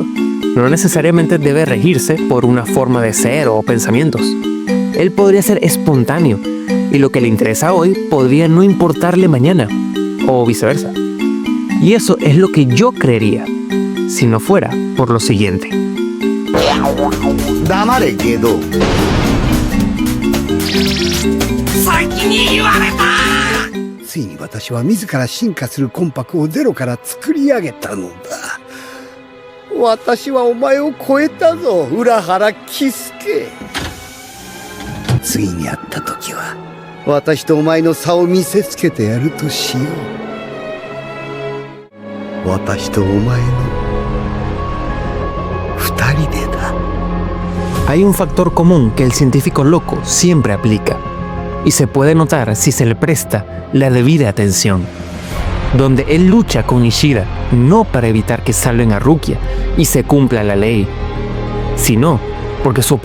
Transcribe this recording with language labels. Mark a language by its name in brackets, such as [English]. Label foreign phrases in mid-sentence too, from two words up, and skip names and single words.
[Spanish] No necesariamente debe regirse por una forma de ser o pensamientos. Él podría ser espontáneo y lo que le interesa hoy podría no importarle mañana, o viceversa. Y eso es lo que yo creería, si no fuera por lo siguiente. [Japanese] 黙れゲド。ついに私は自ら進化する魂魄をゼロから作り上げたのだ。私はお前を超えたぞ、浦原喜助。次に会った時は私とお前の差を見せつけてやるとしよう。私とお前の二人でだ。 [Spanish] Hay un factor común que el científico loco siempre aplica, y se puede notar si se le presta la debida atención. Donde él lucha con Ishida no para evitar que salven a Rukia y se cumpla la ley, sino porque su